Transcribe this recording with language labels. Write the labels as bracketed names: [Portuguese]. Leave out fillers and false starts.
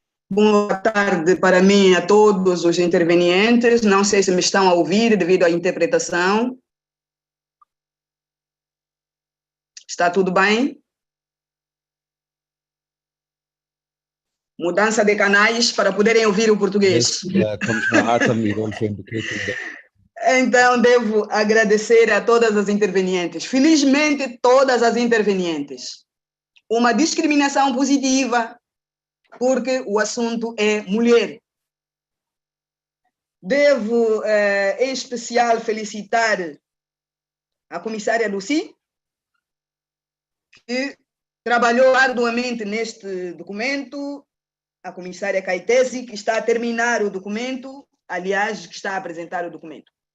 [Portuguese] Boa tarde para mim e a todos os intervenientes. Não sei se me estão a ouvir devido à interpretação. Está tudo bem? Mudança de canais para poderem ouvir o português. [English] Yes, Commissioner Hartam, you also indicated that. [Portuguese] Então, devo agradecer a todas as intervenientes. Felizmente, todas as intervenientes. Uma discriminação positiva, porque o assunto é mulher. Devo, em especial, felicitar a comissária Lucy, que trabalhou arduamente neste documento, a comissária Caetesi, que está a terminar o documento, aliás, que está a apresentar o documento.